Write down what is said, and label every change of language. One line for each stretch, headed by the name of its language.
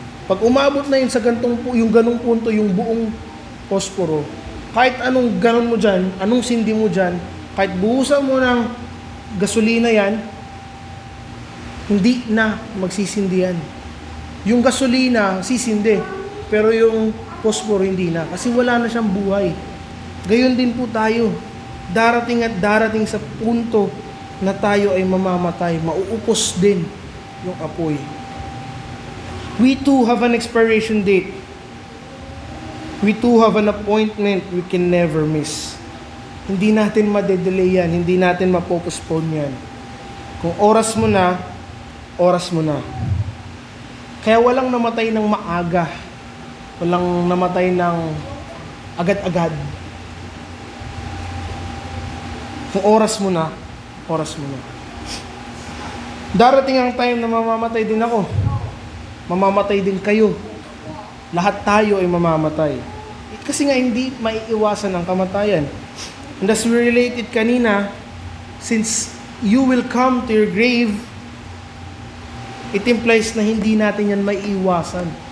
Filipino: Pag umabot na yun sa yung ganong punto, yung buong posporo, kahit anong ganon mo dyan, anong sindi mo dyan, kahit buhusan mo ng gasolina yan, hindi na magsisindi yan. Yung gasolina, sisindi. Pero yung posporo, hindi na. Kasi wala na siyang buhay. Gayon din po tayo. Darating at darating sa punto na tayo ay mamamatay. Mauupos din yung apoy.
English: We too have an expiration date. We too have an appointment we can never miss.
Filipino: Hindi natin madedelay yan. Hindi natin mapopostpone yan. Kung oras mo na, oras mo na. Kaya walang namatay ng maaga. Walang namatay ng agad-agad. Kung oras mo na, oras mo na. Darating ang time na mamamatay din ako. Mamamatay din kayo. Lahat tayo ay mamamatay. Kasi nga hindi maiiwasan ang kamatayan.
English: And as we related kanina, since you will come to your grave, it implies
Filipino: na hindi natin yan maiiwasan.